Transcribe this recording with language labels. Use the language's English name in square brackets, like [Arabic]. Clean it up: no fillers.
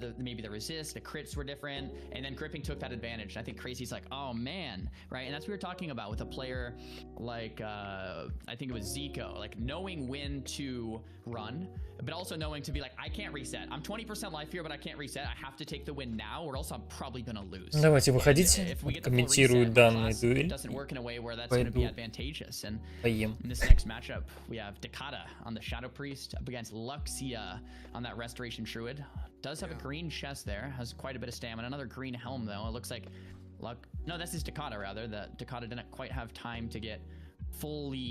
[English] Maybe the resist, the crits were different, and then gripping took that advantage. I think Crazy's like, oh man, right? And that's what we were talking about with a player like I think it was Zico, like knowing when to run, but also knowing to be like, I can't reset. I'm 20% life here, but I can't reset. I have to take the win now, or else I'm probably gonna lose. [Russian] Давайте выходите, комментирую данную дуэль. Пойду поем. [English] In this next matchup, we have Dakota on the Shadow Priest up against Luxia on that Restoration Druid. Does have a green chest there, has quite a bit of stamina. Another green helm though. It looks like no, that's his Dakota rather. That Dakota didn't quite have time to get fully